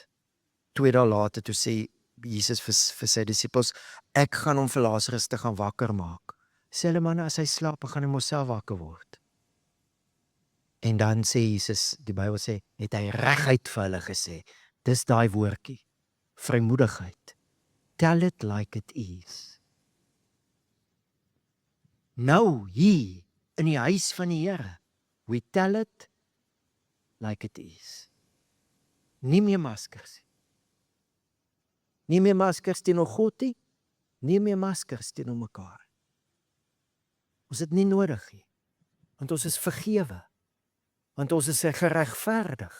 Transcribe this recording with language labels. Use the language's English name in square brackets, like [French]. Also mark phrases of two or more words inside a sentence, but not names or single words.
[Afrikaans] 2 dae later toe sê Jesus vir sy disippels, ek gaan hom vir Lazarus te gaan wakker maak. Sê hulle man, as hy slaap, gaan hy mos self wakker word. En dan sê Jesus, die Bybel sê, het hy reguit vir hulle gesê, dis daai woordjie, vrymoedigheid. [English] Tell it like it is. [Afrikaans] Nou hier in die huis van die Here, [English] we tell it like it is. [Afrikaans] Nie meer maskers. Nie meer maskers teenoor God nie, nie meer maskers teenoor mekaar. Ons het nie nodig nie, want ons is vergewe, want ons is geregverdig.